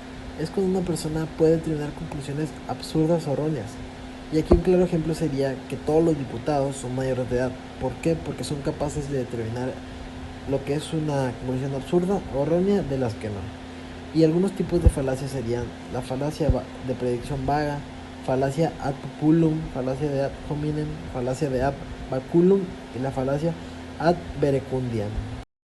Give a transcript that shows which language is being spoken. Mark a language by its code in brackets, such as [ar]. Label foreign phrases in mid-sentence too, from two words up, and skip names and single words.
[es] Es cuando una persona puede tener conclusiones absurdas o erróneas. Y aquí un claro ejemplo sería que todos los diputados son mayores de edad. ¿Por qué? Porque son capaces de determinar lo que es una conclusión absurda o errónea de las que no. Y algunos tipos de falacias serían la falacia de predicción vaga, falacia [la] ad populum, [es] falacia de [la] ad hominem, [es] falacia de [la] ad baculum [es] y la falacia [la] ad verecundiam.